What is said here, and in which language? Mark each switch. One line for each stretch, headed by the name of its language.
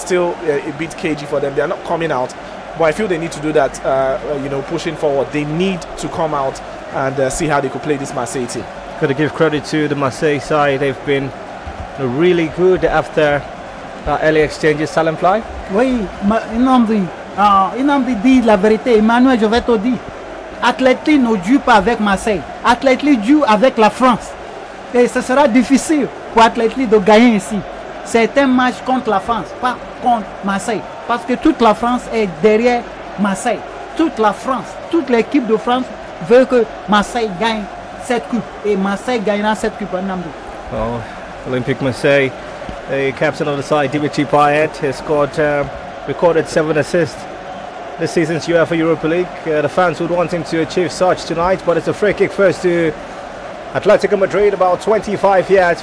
English: It's still a bit cagey for them. They are not coming out. But I feel they need to do that, pushing forward. They need to come out and see how they could play this Marseille team. Got to give credit to the Marseille side. They've been really good after early exchanges. Salem Fly.
French: Oui, Inamdi dit la vérité. Emmanuel, je vais te dire. Atleti ne joue pas avec Marseille. Atleti joue avec la France. Et ce sera difficile pour Atleti de gagner ici. C'est un match contre la France, pas contre Marseille. Parce que toute la France est derrière Marseille. Toute la France, toute l'équipe de France veut que Marseille gagne cette coupe. Et Marseille gagnera cette coupe.
English: Oh, Olympique Marseille, the captain of the side, Dimitri Payet, has scored, recorded 7 assists this season's UEFA Europa League. The fans would want him to achieve such tonight, but it's a free kick first to Atletico Madrid, about 25 yards.